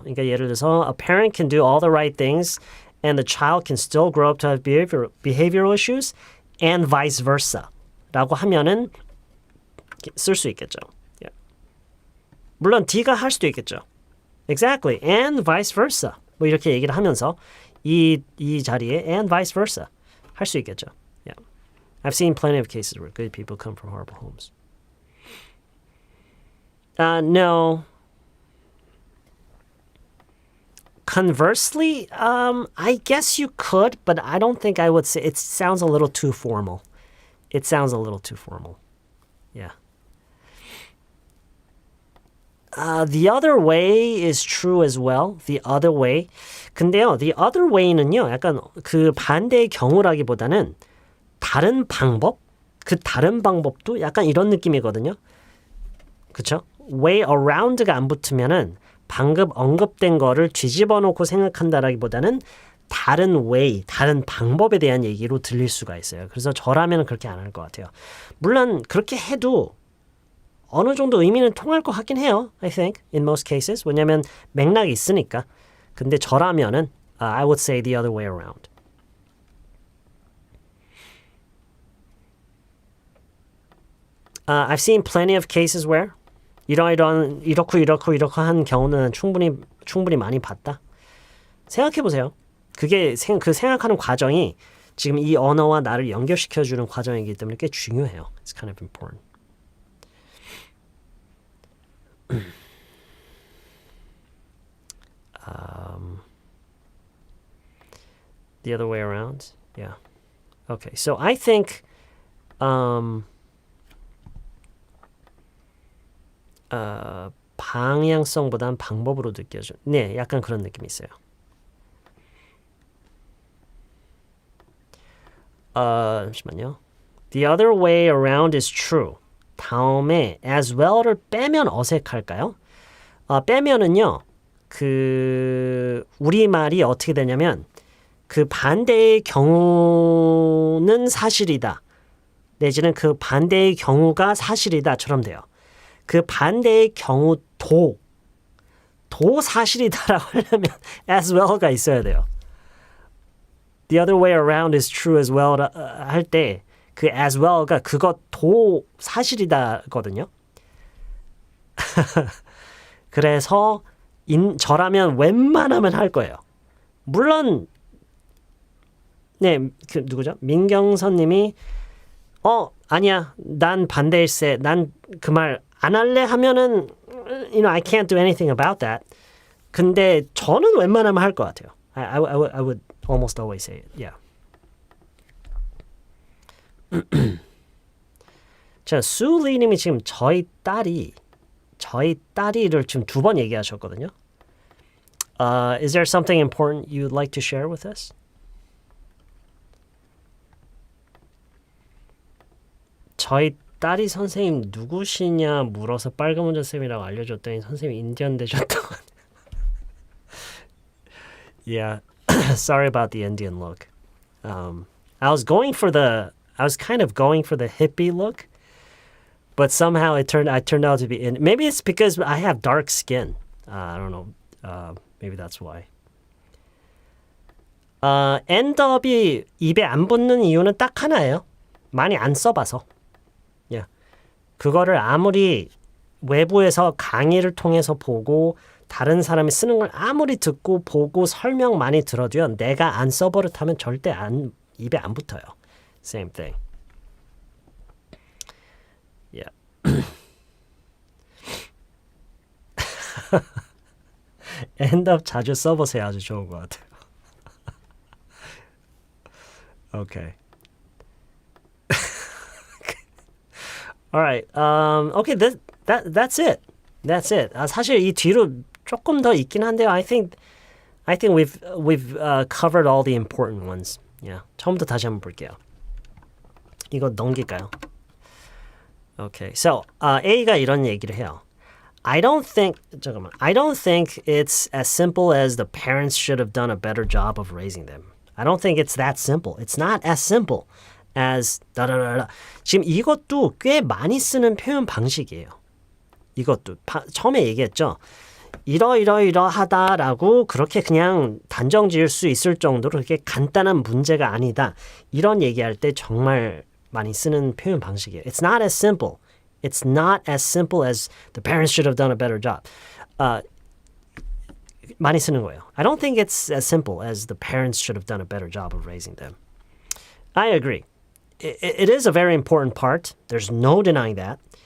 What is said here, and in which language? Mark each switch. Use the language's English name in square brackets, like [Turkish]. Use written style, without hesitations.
[Korean] 그러니까 예를 들어서 [English] a parent can do all the right things and the child can still grow up to have behavioral issues and vice versa [Korean] 라고 하면은 쓸 수 있겠죠. [English] Yeah. [Korean] 물론 D가 할 수도 있겠죠. [English] Exactly. And vice versa. [Korean] 뭐 이렇게 얘기를 하면서 이 자리에 [English] and vice versa [Korean] 할 수 있겠죠. [English] Yeah. I've seen plenty of cases where good people come from horrible homes. No. Conversely, I guess you could, but I don't think I would say it sounds a little too formal. It sounds a little too formal. Yeah. The other way is true as well. The other way. [Korean] 근데요, [English] the other way [Korean] 는요, 약간 그 반대의 경우라기보다는 다른 방법? 그 다른 방법도 약간 이런 느낌이거든요. 그쵸? way around가 안 붙으면은 방금 언급된 거를 뒤집어 놓고 생각한다라기보다는 다른 way, 다른 방법에 대한 얘기로 들릴 수가 있어요. 그래서 저라면 그렇게 안 할 것 같아요. 물론 그렇게 해도 어느 정도 의미는 통할 것 같긴 해요. [English] I think, in most cases. [Korean] 왜냐면 맥락이 있으니까. 근데 저라면은 [English] I would say the other way around. I've seen plenty of cases where [Korean] 이렇고 한 경우는 충분히 많이 봤다. 생각해 보세요. 그게 그 생각하는 과정이 지금 이 언어와 나를 연결시켜주는 과정이기 때문에 꽤 중요해요. [English] It's kind of important. The other way around? Yeah. Okay, so I think [Korean] 방향성보단 방법으로 느껴져. 네, 약간 그런 느낌이 있어요. 잠시만요. [English] The other way around is true. [Korean] 다음에 as well를 빼면 어색할까요? 빼면은요. 그 우리말이 어떻게 되냐면 그 반대의 경우는 사실이다. 내지는 그 반대의 경우가 사실이다처럼 돼요. 그 반대의 경우도 사실이다라고 하려면 as well가 있어야 돼요. The other way around is true as well 할 때 그 as well가 그것도 사실이다거든요. 그래서 저라면 웬만하면 할 거예요. 물론 네, 누구죠? 민경선님이 아니야, 난 반대일세. 난 그 말 안 할래 하면은 [English] I can't do anything about that. [Korean] 근데 저는 웬만하면 할 것 같아요. [English] I would almost always say it. Yeah. [Korean] 자, 수리님이 지금 저희 딸이를 지금 2번 얘기하셨거든요. [English] Is there something important you'd like to share with us? [Korean] 저희 딸이 선생님 누구시냐 물어서 빨간 문자 쌤이라고 알려줬더니 선생님이 인디언 되셨다고. [English] Yeah, sorry about the Indian look. I was kind of going for the hippie look, but somehow I turned out to be in. Maybe it's because I have dark skin. I don't know. Maybe that's why. [Korean] endup이 입에 안 붙는 이유는 딱 하나예요. 많이 안 써봐서. Yeah. 그거를 아무리 외부에서 강의를 통해서 보고 다른 사람이 쓰는 걸 아무리 듣고 보고 설명 많이 들어도요. 내가 안 써버릇하면 절대 입에 안 붙어요. [English] Same thing. Yeah. [Korean] 엔드업 자주 써보세요. 아주 좋은 것 같아요. [English] Okay. Alright. Okay. That's it. That's it. [Korean] 사실 이 뒤로 조금 더 있긴 한데요. [English] I think we've covered all the important ones. Yeah. [Korean] 처음부터 다시 한번 볼게요. 이거 넘길까요? Okay. So A가 이런 얘기를 해요. [English] I don't think it's as simple as the parents should have done a better job of raising them. I don't think it's that simple. It's not as simple as 다다다다. [Korean] 지금 이것도 꽤 많이 쓰는 표현 방식이에요. 이것도 처음에 얘기했죠. 이러하다라고 그렇게 그냥 단정 지을 수 있을 정도로 그렇게 간단한 문제가 아니다. 이런 얘기할 때 정말 많이 쓰는 표현 방식이에요. [English] It's not as simple. It's not as simple as the parents should have done a better job. [Korean] 많이 쓰는 거예요. [English] I don't think it's as simple as the parents should have done a better job of raising them. I agree. It is a very important part. There's no denying that.